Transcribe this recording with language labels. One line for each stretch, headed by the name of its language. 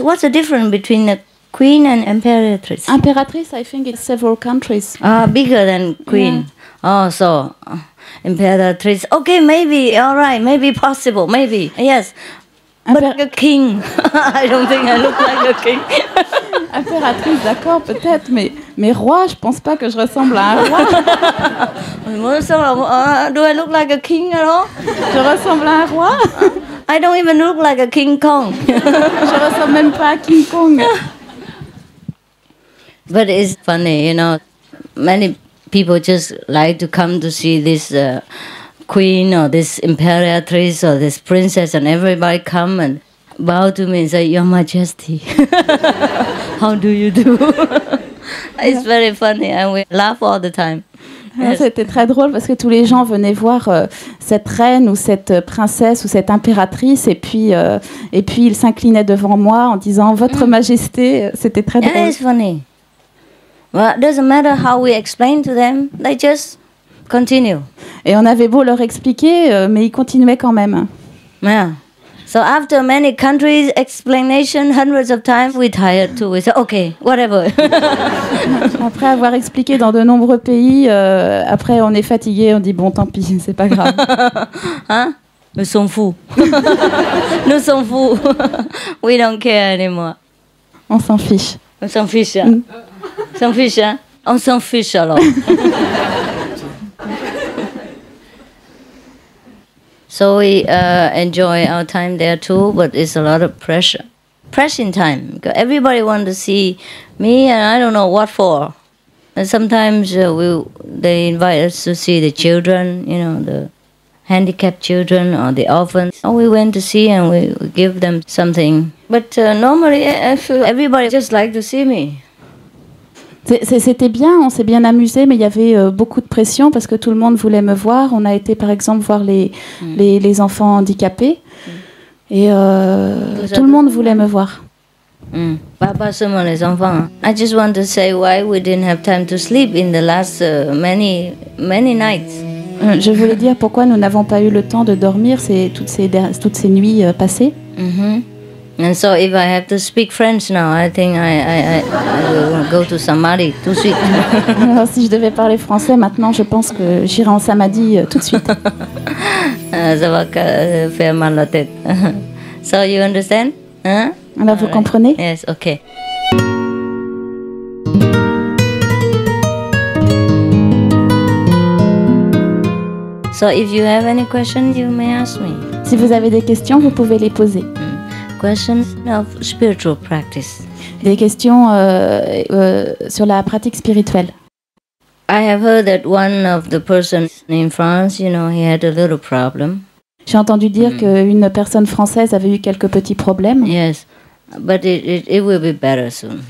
English: What's the difference between a queen and imperatrice? Impératrice, I think it's several countries. Bigger than queen. Yeah. Oh, so. Imperatrice. Okay, maybe. All right. Maybe possible. Maybe. Yes. But like a king. I don't think I look like a king.
French: Impératrice, d'accord, peut-être, mais roi, je pense pas que je ressemble à un roi.
English: Do I look like a king at all?
French: Je ressemble à un roi.
English: I don't even look like a King Kong.
French: Je ressemble même pas à King Kong.
English: But it's funny, many people just like to come to see this queen or this imperatrice or this princess, and everybody come and bow to me and say, Your Majesty. How do you do? It's very funny and we laugh all the time. Yes.
French: C'était très drôle parce que tous les gens venaient voir cette reine ou cette princesse ou cette impératrice et puis ils s'inclinaient devant moi en disant Votre Majesté. C'était très drôle.
English: Yeah, it's funny. Well, it doesn't matter how we explain to them, they just continue.
French: Et on avait beau leur expliquer, mais ils continuaient quand même.
English: Yeah. So after many countries explanation, hundreds of times, we tired too. We say, okay, whatever.
French: Après avoir expliqué dans de nombreux pays, après on est fatigué, on dit bon, tant pis, c'est pas grave. Hein? Nous sommes fous. Nous sommes fous.
English: We don't care anymore.
French: On s'en fiche. On s'en fiche. Hein? On s'en fiche, hein? On s'en fiche alors.
English: So we enjoy our time there too, but it's a lot of pressure. Pressing time. Because everybody wants to see me, and I don't know what for. And sometimes they invite us to see the children, the handicapped children or the orphans. Oh, we went to see and we give them something. But normally, I feel everybody just like to see me.
French: C'était bien, on s'est bien amusé, mais il y avait beaucoup de pression parce que tout le monde voulait me voir. On a été par exemple voir les enfants handicapés et tout le monde voulait me voir. Pas seulement les enfants.
English: I just want to say why we didn't have time to sleep in the last many nights.
French: Je voulais dire pourquoi nous n'avons pas eu le temps de dormir toutes ces nuits passées.
English: And so if I have to speak French now, I think I will go to Samadhi
French: tout de suite. Alors, si je devais parler français maintenant, je pense que j'irai en Samadhi tout de suite. Ça va faire mal la tête.
English: So you understand? Huh?
French: Alors vous comprenez?
English: Yes, okay. So if you have any questions, you may ask me.
French: Si vous avez des questions, vous pouvez les poser.
English: Questions of spiritual practice.
French: Des questions sur la pratique spirituelle.
English: I have heard that one of the persons in France, he had a little problem.
French: J'ai entendu dire qu'une personne française avait eu quelques petits problèmes.
English: Yes, but it will be better soon.